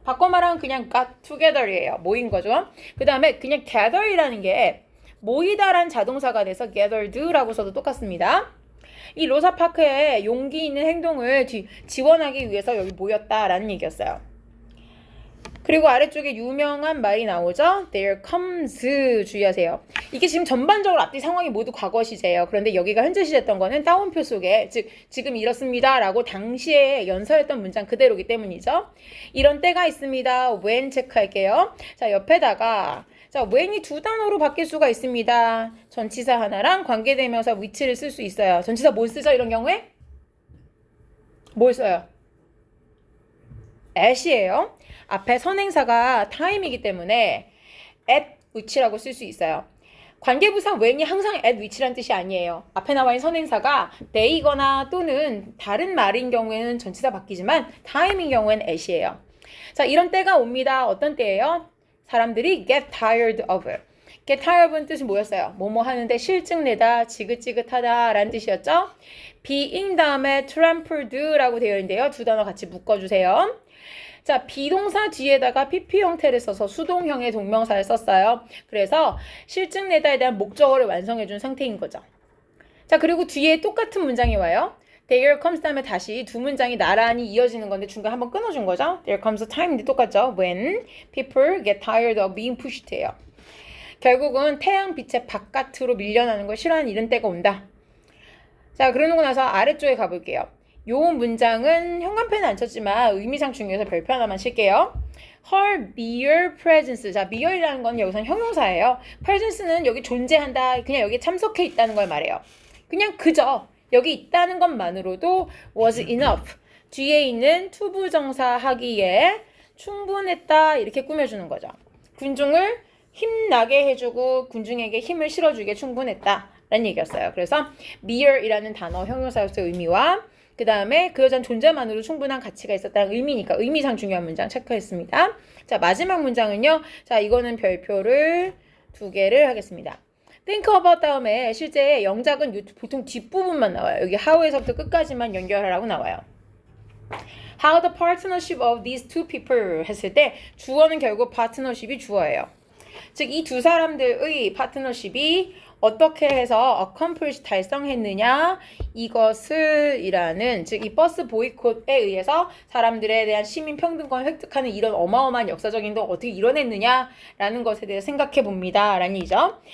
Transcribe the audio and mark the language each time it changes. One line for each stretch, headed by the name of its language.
Korean: 바꿔 말하면 그냥
English: got together
Korean: 이에요. 모인 거죠. 그 다음에 그냥 gather이라는 게 모이다란 자동사가 돼서 gathered라고 써도 똑같습니다. 이 로사 파크의 용기 있는 행동을 지원하기 위해서 여기 모였다라는 얘기였어요. 그리고 아래쪽에 유명한 말이 나오죠.
English: There comes
Korean: 주의하세요. 이게 지금 전반적으로 앞뒤 상황이 모두 과거 시제예요. 그런데 여기가 현재 시제였던 거는 따옴표 속에 즉 지금 이렇습니다 라고 당시에 연설했던 문장 그대로기 때문이죠. 이런 때가 있습니다. when 체크할게요. 자, 옆에다가 자, when이 두 단어로 바뀔 수가 있습니다. 전치사 하나랑 관계대명사 which를 쓸 수 있어요. 전치사 뭘 쓰죠? 이런 경우에? 뭘 써요? at이에요. 앞에 선행사가 time이기 때문에 at which라고 쓸 수 있어요. 관계부사 when이 항상 at which란 뜻이 아니에요. 앞에 나와 있는 선행사가 they거나 또는 다른 말인 경우에는 전치사 바뀌지만 time인 경우에는 at이에요. 자, 이런 때가 옵니다. 어떤 때예요? 사람들이
English: get tired of.
Korean: get tired는 뜻이 뭐였어요? 뭐뭐 하는데 실증내다, 지긋지긋하다 라는 뜻이었죠. being 다음에 trampled라고 되어 있는데요. 두 단어 같이 묶어주세요. 자, 비동사 뒤에다가 pp 형태를 써서 수동형의 동명사를 썼어요. 그래서 실증내다에 대한 목적어를 완성해준 상태인 거죠. 자, 그리고 뒤에 똑같은 문장이 와요. There comes 다음에 다시 두 문장이 나란히 이어지는 건데 중간 한번 끊어준 거죠.
English: There comes a time인데
Korean: 똑같죠.
English: When people get tired of being pushed예요.
Korean: 결국은 태양빛의 바깥으로 밀려나는 걸 싫어하는 이런 때가 온다. 자, 그러고 나서 아래쪽에 가볼게요. 요 문장은 현관펜은 안 쳤지만 의미상 중요해서 별표 하나만 칠게요.
English: Her mere presence.
Korean: 자, mere이라는 건 여기서는 형용사예요. presence는 여기 존재한다. 그냥 여기 참석해 있다는 걸 말해요. 그냥 그저 여기 있다는 것만으로도
English: was enough.
Korean: 뒤에 있는 투부정사 하기에 충분했다. 이렇게 꾸며주는 거죠. 군중을 힘나게 해주고 군중에게 힘을 실어주기에 충분했다. 라는 얘기였어요. 그래서 mere이라는 단어 형용사로서의 의미와 그 다음에 그 여자는 존재만으로 충분한 가치가 있었다는 의미니까 의미상 중요한 문장 체크했습니다. 자, 마지막 문장은요. 자, 이거는 별표를 2개를 하겠습니다. think about 다음에 실제 영작은 보통 뒷부분만 나와요. 여기 how에서부터 끝까지만 연결하라고 나와요.
English: How the partnership of these two people
Korean: 했을 때 주어는 결국 partnership이 주어예요. 즉, 이 두 사람들의 파트너십이 어떻게 해서 accomplish 달성했느냐 이것을 이라는 즉 이 버스 보이콧에 의해서 사람들에 대한 시민 평등권을 획득하는 이런 어마어마한 역사적인 걸 어떻게 이뤄냈느냐라는 것에 대해 생각해 봅니다 라는 얘기죠.